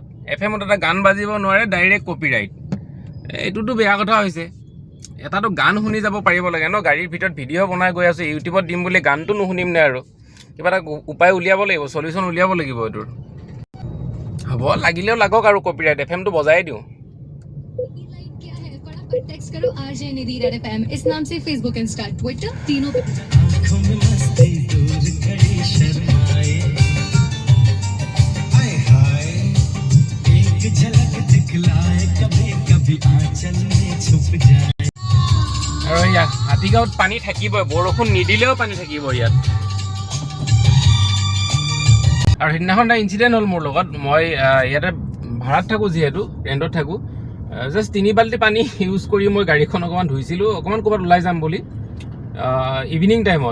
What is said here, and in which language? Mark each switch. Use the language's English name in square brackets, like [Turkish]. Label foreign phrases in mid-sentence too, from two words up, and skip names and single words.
[Assamese] FM-ত এটা গান বাজিব নোৱাৰে, ডাইৰেক্ট কপিৰাইট। এইটোতো বেয়া কথা হৈছে। এটাতো গান শুনি যাব পাৰিব লাগে ন। গাড়ীৰ ভিতৰত ভিডিঅ' বনাই গৈ আছোঁ, ইউটিউবত দিম বুলি গানটো নুশুনিম নে? আৰু কিবা এটা উপায় উলিয়াব লাগিব, চলিউশ্যন উলিয়াব লাগিব এইটোৰ। হ'ব, লাগিলেও লাগক আৰু কপিৰাইট, FM-টো বজাই দিওঁ। [Hindi] टेक्स्ट करो RJ निधि रेड FM, इस नाम से फेसबुक, इंस्टा, ट्विटर तीनों पे। एक झलक दिखलाए कभी कभी आंचल में छुप जाए। [Assamese] আৰু ইয়াত হাতীগাঁৱত পানী থাকিবই, বৰষুণ নিদিলেও পানী থাকিব ইয়াত। আৰু সেইদিনাখন এটা ইনচিডেণ্ট হ'ল মোৰ লগত। মই ইয়াতে ভাড়াত থাকোঁ, যিহেতু ৰেণ্টত থাকোঁ। জাষ্ট 3 বাল্টি পানী ইউজ কৰি মই গাড়ীখন অকণমান ধুইছিলোঁ, অকণমান ক'ৰবাত ওলাই যাম বুলি, [English] evening time-ত।